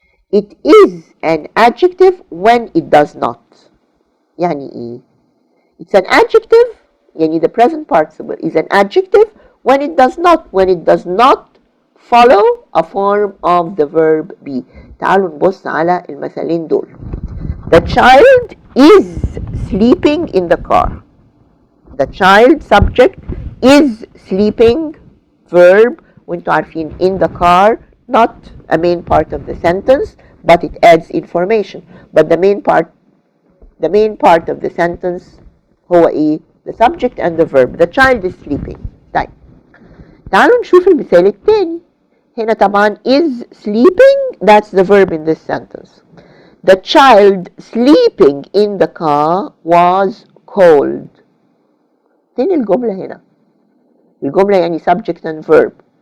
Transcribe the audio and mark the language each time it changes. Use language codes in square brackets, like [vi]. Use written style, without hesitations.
[en] It is an adjective when it does not. يعني ايه؟ It's an adjective, يعني the present participle is an adjective when it does not follow a form of the verb be. [ar] تعالوا نبص على المثالين دول. [en] The child is sleeping in the car. The child subject is sleeping verb, [ar] وانتوا عارفين [en] in the car, not a main part of the sentence, but it adds information. But the main part of the sentence [ar] هو ايه؟ [en] The subject and the verb. The child is sleeping. [ar] طيب, تعالوا نشوف المثال التاني. [en] هنا طبعا is sleeping, that's the verb in this sentence. The child sleeping in the car was cold. [ar] فين الجملة هنا؟ الجملة يعني [en] subject and verb.